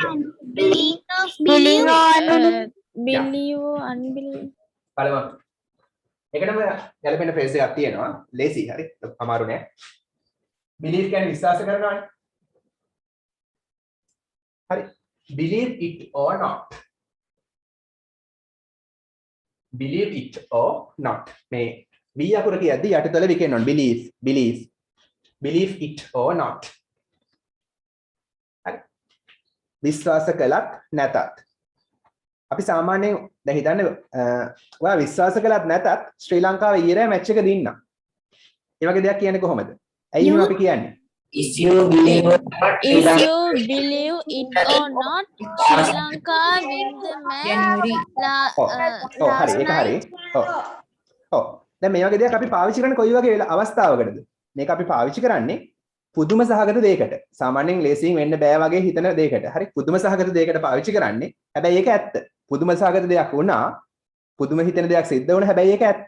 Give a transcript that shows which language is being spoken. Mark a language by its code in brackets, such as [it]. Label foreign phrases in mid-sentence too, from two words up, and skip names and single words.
[en] Willing or unwilling. Believe or unbelieve. [si] බලමු. ඒකටම ගැලපෙන ෆ්‍රේස් එකක් තියෙනවා. ලේසි හරි. අමාරු නෑ. believe කියන්නේ විශ්වාස කරනවානේ. හරි. [en] believe it or not. believe it or not. [si] මේ V අකුර කියද්දි යටිතල විකෙන්න ඕන. [en] believe it or not. [si] හරි. විශ්වාස කළත් නැතත්. අපි සාමාන්‍යයෙන් දැන් හිතන්න ඔයා විශ්වාස කළත් නැතත් ශ්‍රී ලංකාවේ ඊයේ මැච් එක දින්නා. ඒ වගේ දෙයක් කියන්නේ කොහොමද? ඇයි එහෙම අපි කියන්නේ? [en] If you believe or not, If you believe it or not, Sri Lanka win the match [si] හරි [en] last [si] ඒක හරි. [en] night. [si] ඔව්. දැන් මේ වගේ දෙයක් අපි පාවිච්චි කරන්නේ කොයි වගේ අවස්ථාවකටද? මේක අපි පාවිච්චි කරන්නේ පුදුම සහගත දෙයකට. සාමාන්‍යයෙන් ලේසියෙන් වෙන්න බෑ වගේ හිතන දෙයකට. හරි පුදුම සහගත දෙයකට පාවිච්චි කරන්නේ. හැබැයි ඒක ඇත්ත. පුදුම සහගත දෙයක් වුණා. පුදුම හිතෙන දෙයක් සිද්ධ වුණා. හැබැයි ඒක ඇත්ත.